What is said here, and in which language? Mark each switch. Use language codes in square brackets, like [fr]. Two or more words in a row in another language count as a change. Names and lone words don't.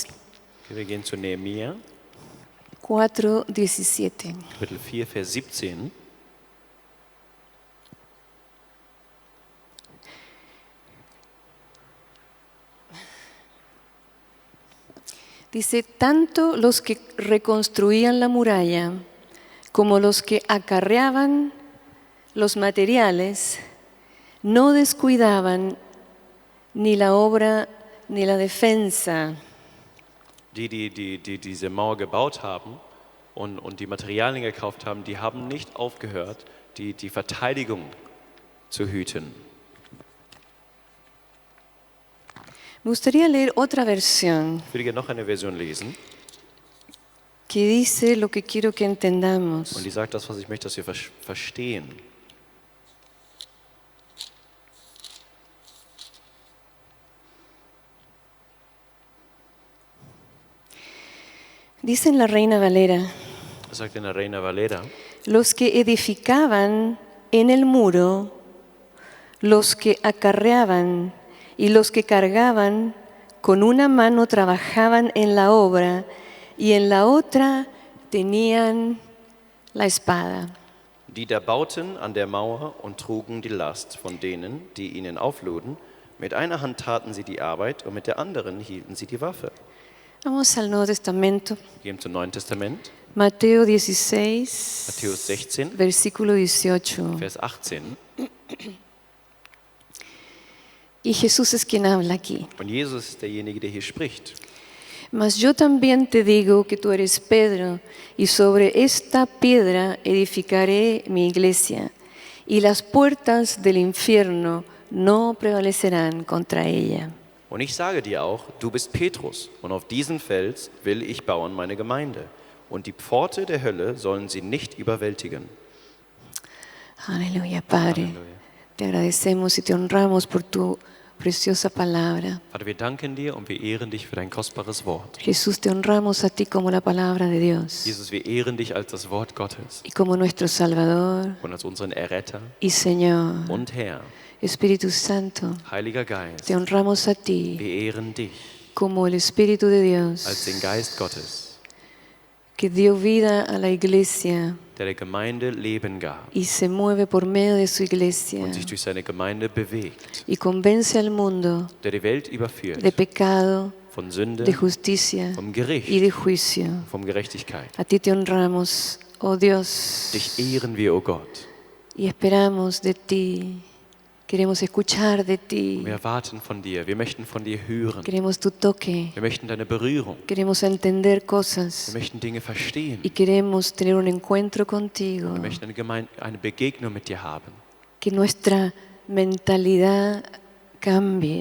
[de] Okay, wir gehen zu Nehemia 4, 17. Kapitel 4, Vers 17. [es] Dice, tanto los que reconstruían la muralla como los que acarreaban los materiales no descuidaban ni la obra ni la defensa. [de] Die diese Mauer gebaut haben und die Materialien gekauft haben, die haben nicht aufgehört, die Verteidigung zu hüten. [es] Me gustaría leer otra versión [de] Ich würde gerne noch eine Version lesen [es] que dice lo que quiero que entendamos. [de] und die sagt das, was ich möchte, dass wir verstehen. [es] Dice en la Reina Valera, [de] Das sagt in der Reina Valera. [es] los que edificaban en el muro, los que acarreaban y los que cargaban, con una mano trabajaban en la obra y en la otra tenían la espada. [de] Die da bauten an der Mauer und trugen die Last von denen, die ihnen aufluden. Mit einer Hand taten sie die Arbeit und mit der anderen hielten sie die Waffe. [es] Vamos al Nuevo Testamento, [de] Wir gehen zum Neuen Testament, [es] Mateo 16, [de] Matthäus 16, [es] versículo 18. [de] Vers 18. [es] Y Jesús es quien habla aquí. [de] Und Jesus ist derjenige, der hier spricht. [es] Mas yo también te digo que tú eres Pedro, y sobre esta piedra edificaré mi iglesia, y las puertas del infierno no prevalecerán contra ella. [de] Und ich sage dir auch, du bist Petrus, und auf diesen Fels will ich bauen meine Gemeinde. Und die Pforte der Hölle sollen sie nicht überwältigen. [es] Aleluya, Padre. [de] Halleluja. [es] Te agradecemos y te honramos por tu preciosa palabra. [de] Vater, wir danken dir und wir ehren dich für dein kostbares Wort. [es] Jesús, te honramos a ti como la palabra de Dios [de] Jesus, wir ehren dich als das Wort Gottes [es] y como nuestro Salvador [de] und als unseren Erretter [es] y Señor. [de] und Herr. [es] Espíritu Santo, [de] Heiliger Geist, [es] te honramos a ti [de] wir ehren dich [es] como el Espíritu de [de] als den [es] Dios [de] Geist Gottes, [es] que dio vida a la iglesia [de] der Gemeinde Leben gab [es] y se mueve por medio de su iglesia [de] und sich durch seine Gemeinde bewegt, [es] y convence al mundo [de] der die Welt [es] de [de] überführt [es] pecado, [de] von Sünde, [es] de justicia [de] vom [es] y [de] Gericht, [es] de juicio. [de] von Gerechtigkeit. [es] A ti te honramos, oh Dios, [de] Dich ehren wir, o Gott. [es] y esperamos de ti. Queremos escuchar de ti. [de] Wir erwarten von dir, wir möchten von dir hören, [es] Queremos tu toque. [de] wir möchten deine Berührung, [es] Queremos entender [de] wir [es] cosas [de] möchten Dinge verstehen, [es] y queremos tener un encuentro contigo. [de] wir möchten eine Begegnung mit dir haben, [es] Que nuestra mentalidad cambie,